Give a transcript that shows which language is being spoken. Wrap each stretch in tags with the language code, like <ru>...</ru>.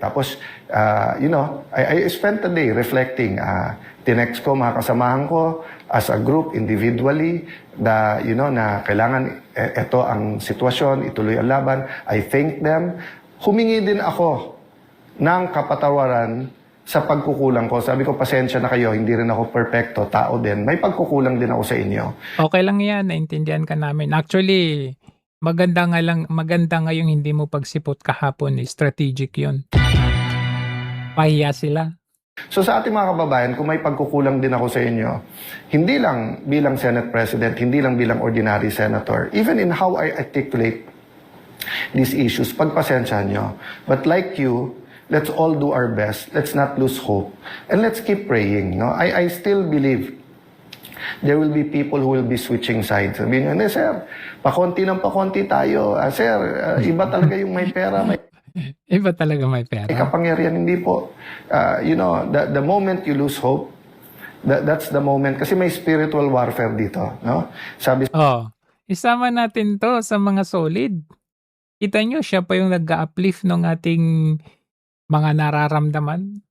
<en>Tapos, I spent a day reflecting.</en> <tl>Tinext ko mga kasamahan ko as a group, individually, na kailangan ito ang sitwasyon, ituloy ang laban.</tl> <en>I thank them.</en> <tl>Humingi din ako ng kapatawaran sa pagkukulang ko. Sabi ko, pasensya na kayo, hindi rin ako perfecto, tao din. May pagkukulang din ako sa inyo. Okay lang yan, naintindihan ka namin. Actually, maganda nga yung hindi mo pagsipot kahapon, strategic yun. Pahiya sila. So sa ating mga kababayan, kung may pagkukulang din ako sa inyo, hindi lang bilang Senate President, hindi lang bilang ordinary senator,</tl> <en>even in how I articulate these issues,</en> <tl>pagpasensya nyo.</tl> <en>But like you, let's all do our best. Let's not lose hope. And let's keep praying. No? I still believe there will be people who will be switching sides.</en> <tl>Sabihin nyo, sir, pakonti ng pakonti tayo. Sir, iba talaga yung may pera. Iba talaga may pera. Kapangyarihan, hindi po.</tl> <en>The moment you lose hope, that's the moment.</en> <tl>Kasi may spiritual warfare dito. No? Sabi Isama natin to sa mga solid. Kita nyo, siya pa yung nag-uplift ng ating mga nararamdaman.</tl>